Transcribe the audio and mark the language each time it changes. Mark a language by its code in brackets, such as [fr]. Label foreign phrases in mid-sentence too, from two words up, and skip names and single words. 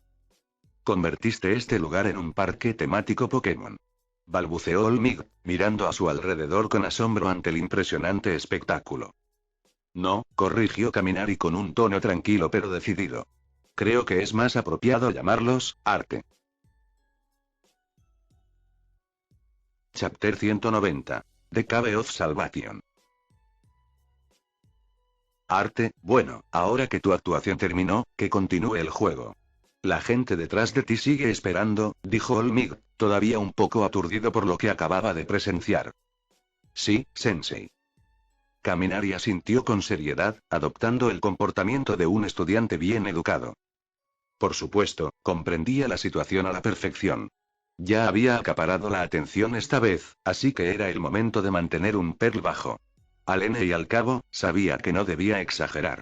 [es] Convertiste este lugar en un parque temático Pokémon. Balbuceó Olmig, mirando a su alrededor con asombro ante el impresionante espectáculo. No, corrigió Kaminari con un tono tranquilo pero decidido. Creo que es más apropiado llamarlos arte. [en] Chapter 190. The Cave of Salvation. [es] Arte, bueno, ahora que tu actuación terminó, que continúe el juego. La gente detrás de ti sigue esperando, dijo Olmig, todavía un poco aturdido por lo que acababa de presenciar. Sí, sensei. Kaminari asintió con seriedad, adoptando el comportamiento de un estudiante bien educado. Por supuesto, comprendía la situación a la perfección. Ya había acaparado la atención esta vez, así que era el momento de mantener un perfil bajo. Al fin y al cabo, sabía que no debía exagerar.